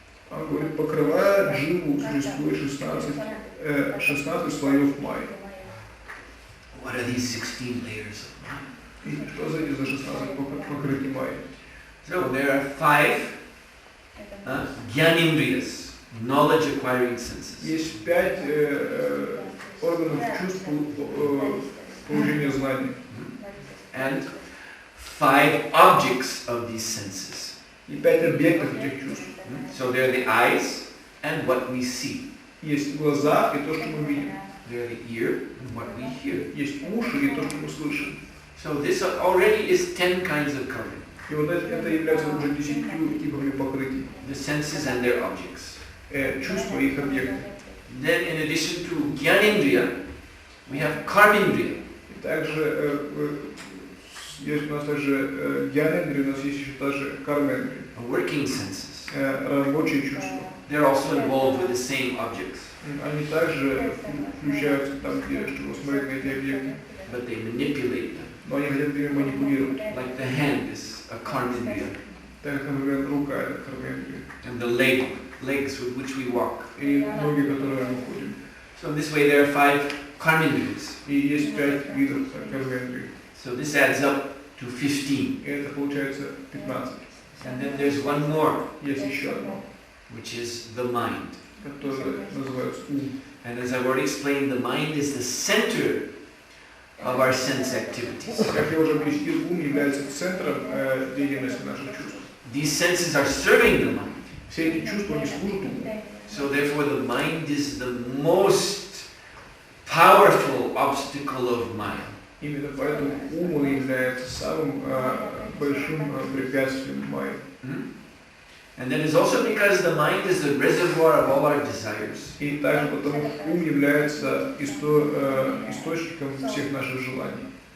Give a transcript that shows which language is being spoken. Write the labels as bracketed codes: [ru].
[ru] Он говорит, покрывая дживу, существует 16 слоев майи. [en] What are these 16 layers of Maya? [ru] И что за эти 16 покрытий майи? [en] So there are 5 Gyanindriyas, knowledge acquiring senses. [ru] Есть 5 органов чувств получения знаний. [en] And 5 objects of these senses. [ru] И 5 объектов этих чувств. [en] So there are the eyes and what we see. [ru] Есть глаза и то, что мы видим. [en] There are the ear and what we hear. [ru] Есть уши и то, что мы слышим. [en] So this already is 10 kinds of covering. [ru] И вот это является уже 10 типами покрытий. [en] The senses and their objects. [ru] Чувства и их объекты. [en] Then in addition to Gyanindriya, we have Karmindriya. [ru] И также есть у нас также гьянендри, у нас есть еще также кармендри. [en] Working senses. [ru] Рабочие чувства. [en] They're also involved with the same objects. [ru] Они также включаются там, где чтобы смотреть на эти объекты. [en] But they manipulate them. [ru] Но они хотят ими манипулировать. [en] Like the hand is a Karmindriya. [ru] Так как, например, рука это кармендри. [en] And the legs with which we walk. [ru] И ноги, которые мы ходим. [en] So this way there are 5 Karmindriyas. [ru] И есть 5 видов кармендри. [en] So this adds up to 15. [ru] И это получается 15. [en] And then there's one more, [ru] Есть еще одно, [en] which is the mind. [ru] которое называется ум. [en] And as I've already explained, the mind is the center of our sense activities. [ru] Как я уже объяснил, ум является центром деятельности наших чувств. [en] These senses are serving the mind. [ru] Все эти чувства не служат уму. [en] So therefore the mind is the most powerful obstacle of Maya. [ru] Именно поэтому ум является самым большим препятствием майи. [en] And that is also because the mind is the reservoir of all our desires. [ru] И также потому, что ум является источником всех наших желаний.